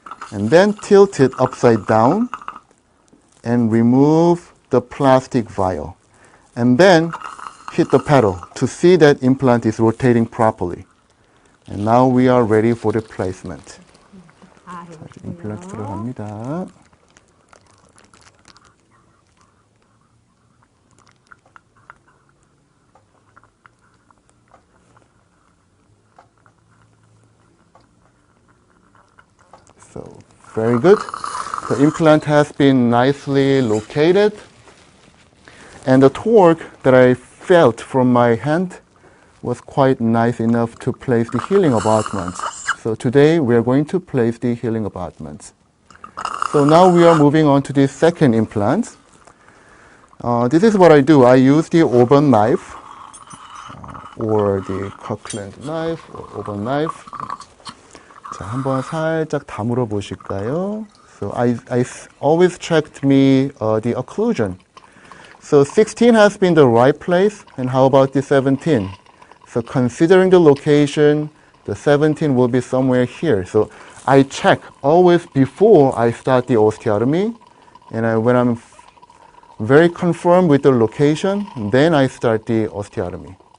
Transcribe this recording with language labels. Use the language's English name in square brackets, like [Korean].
[English] And then tilt it upside down and remove the plastic vial. And then hit the pedal to see that implant is rotating properly. And now we are ready for the placement. [Korean] 자, 임플란트 들어갑니다. [English] So, very good. The implant has been nicely located. And the torque that I felt from my hand was quite nice enough to place the healing abutments. So today we are going to place the healing abutments. So now we are moving on to the second implant. This is what I do. I use the oven knife or the Kirkland knife or oven knife. [Korean] 자, 한번 살짝 다물어 보실까요? [English] So I always checked the occlusion. So 16 has been the right place, and how about the 17? So considering the location, the 17 will be somewhere here. So I check always before I start the osteotomy, and when I'm very confirmed with the location, then I start the osteotomy.